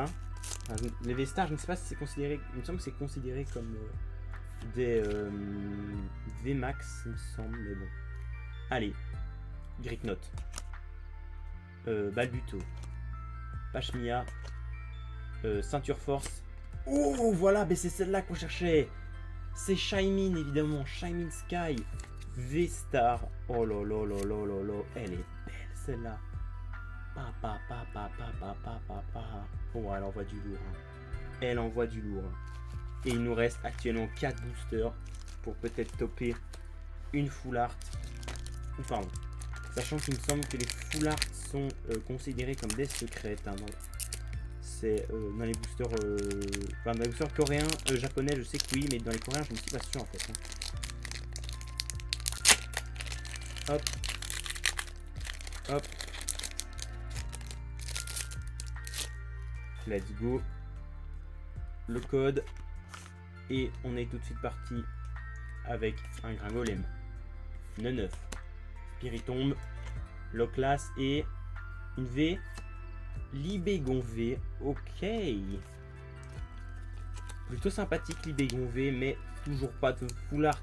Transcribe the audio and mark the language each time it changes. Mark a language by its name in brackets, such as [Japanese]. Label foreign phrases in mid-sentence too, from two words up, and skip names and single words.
[French] Enfin, les V-Stars, je ne sais pas si c'est considéré. Il me semble que c'est considéré comme des V-Max, il me semble, mais bon. Allez, Gricknote. Balbuto, Pashmia, Ceinture Force. Oh voilà, mais c'est celle-là qu'on cherchait. C'est Shaymin, évidemment. Shaymin Sky. V-Star. Oh là là là là là là. Elle est belle, celle-là. Pa. Oh, elle envoie du lourd. Hein. Elle envoie du lourd. Et il nous reste actuellement 4 boosters pour peut-être topper une [English] full art. [French] Ou pardon. Sachant qu'il me semble que les [English] full art [French] sont considérés comme des secrètes. Hein, c'est dans les boosters, enfin dans les boosters coréens, japonais, je sais que oui, mais dans les coréens, je ne suis pas sûr en fait. Hein. Hop. Hop. [English] Let's go. [French] Le code. Et on est tout de suite parti avec un Gringolem. 9. Spiritombe. Loclas et une V. Libégon V. Ok. Plutôt sympathique Libégon V, mais toujours pas de [English] full art.